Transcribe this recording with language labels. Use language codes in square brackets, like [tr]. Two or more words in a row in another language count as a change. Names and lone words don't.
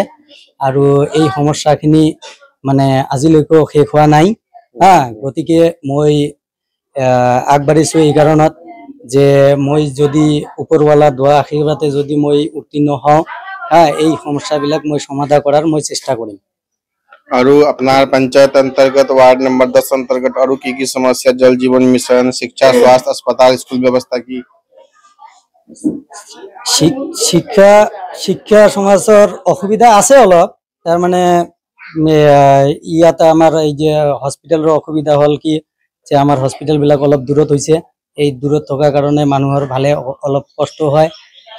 [as] আৰু এই সমস্যাখিনি মানে আজিলৈকেও শেষ হোৱা নাই। হ্যাঁ, গতিকে মই আগবাঢ়িছোঁ এই কাৰণত যে মই যদি ওপৰৱালা দোৱা আশীৰ্বাদে যদি মই উত্তীৰ্ণ হওঁ, হ্যাঁ, এই সমস্যাবিলাক মই সমাধান কৰাৰ মই চেষ্টা কৰিম। [hi] और अपना पंचायत अंतर्गत वार्ड नंबर 10 अंतर्गत और की समस्या, जल जीवन मिशन, शिक्षा, स्वास्थ्य, अस्पताल, स्कूल व्यवस्था की। [as] শিক্ষা সমাজৰ অসুবিধা আছে অলপ। তাৰ মানে ইয়াতে আমাৰ এই যে হস্পিটেলৰ অসুবিধা হ'ল কি যে আমাৰ হস্পিটেলবিলাক অলপ দূৰত হৈছে। এই দূৰত থকাৰ কাৰণে মানুহৰ ভালে অলপ কষ্ট হয়।